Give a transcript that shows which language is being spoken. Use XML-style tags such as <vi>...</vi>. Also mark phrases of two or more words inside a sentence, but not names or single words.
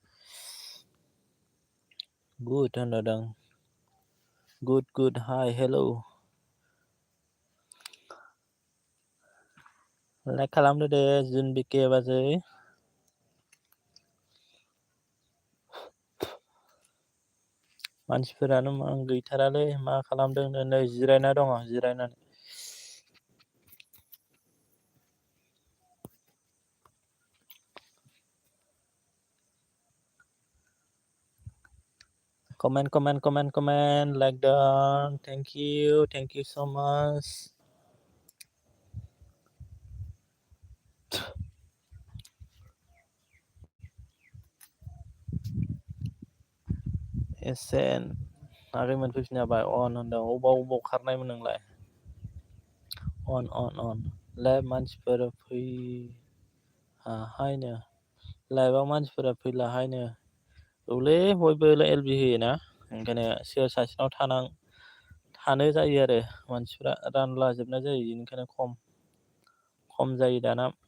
<brx>गुड होनदों गुड</brx> <en>hi hello</en> <brx>लाइक खालामदो दे जुन बिके बाजै मानसिफोरानो गैथारालै मा खालामदों नै जिरायना दङ जिरायनानै</brx> <en>comment like that thank you so much</en> <brx>एसेन आगै मोनफैफिननो हाबाय अन होनदों अबाव खारनायमोन नोंलाय अन लाइभ मानसिफोर फैहाहायनो लाइभआव मानसिफोरा फैलाहायनो औलै बयबो एलबि होयोना ओंखायनो सोर सासेनाव थानो जायो आरो मानसिफ्रा रानला जोबनाय जायो बेनिखायनो खम जायो दाना</brx>